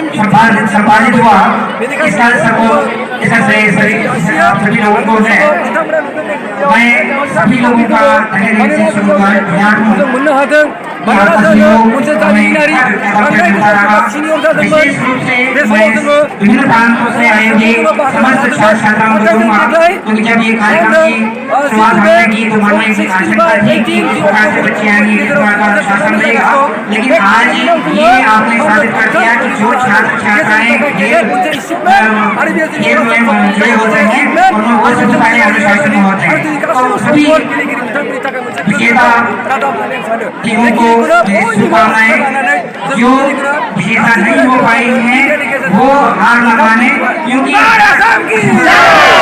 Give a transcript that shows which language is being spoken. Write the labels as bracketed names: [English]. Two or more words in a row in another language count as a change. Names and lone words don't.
[Bodo] जों मोननो हादों मानोना जोङो मोनसे जारिमिनारि सिनियर जादोंमोन बे समाव जोङो [Hindi] लेकिन आज ये आपने साबित कर दिया कि जो छात्र छात्राएं खेल में जुड़े होते हैं और वो बहुत पहले अनुशासन में होते हैं और सभी [Bodo] बिथांमोननि थाखाय मोनसे [Hindi] विजेता [Bodo] रादाब होननानै आं सानो [Hindi] टीमों को ये शुभकामनाएं जो विजेता नहीं हो पाई हैं वो हार माने क्योंकि